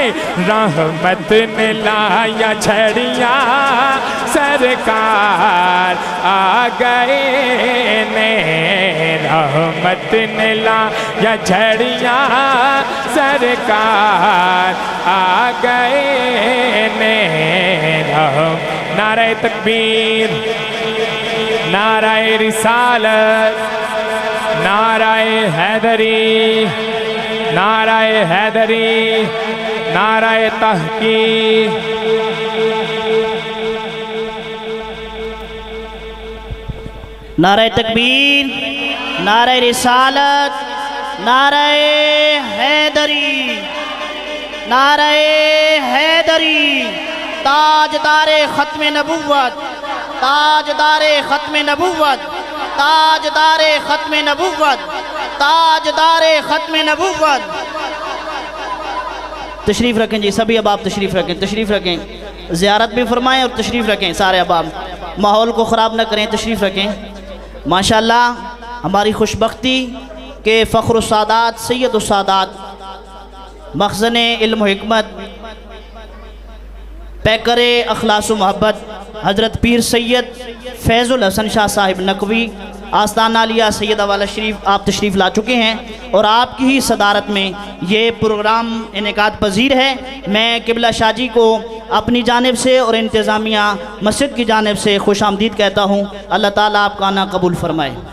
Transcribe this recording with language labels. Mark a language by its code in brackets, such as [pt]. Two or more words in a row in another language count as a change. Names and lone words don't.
[pa] رحمت نے لایا چھڑیا سرکار آ گئے نے، رحمت نے لایا چھڑیا سرکار آ گئے نے. [ur] نعرے تکبیر, نعرۂ رسالت، نعرۂ حیدری، نعرۂ حیدری، نعرۂ تحقیق. نعرۂ تکبیر، نعرۂ رسالت، نعرۂ حیدری، نعرۂ حیدری. تاجدارِ ختم نبوت، تاجدارِ ختم نبوت، تاجدارِ ختم نبوت، تاجدارِ ختم نبوت. تشریف رکھیں جی سبھی احباب، تشریف رکھیں، تشریف رکھیں، زیارت بھی فرمائیں اور تشریف رکھیں سارے احباب، ماحول کو خراب نہ کریں، تشریف رکھیں. ماشاءاللہ ہماری خوش بختی کے فخر سادات سید سادات مخزن علم حکمت پیکر اخلاص محبت حضرت پیر سید فیض الحسن شاہ صاحب نقوی آستانہ لیا سید والا شریف آپ تشریف لا چکے ہیں اور آپ کی ہی صدارت میں یہ پروگرام انعقاد پذیر ہے. میں قبلہ شاہ جی کو اپنی جانب سے اور انتظامیہ مسجد کی جانب سے خوش آمدید کہتا ہوں. اللہ تعالیٰ آپ کا آنا قبول فرمائے.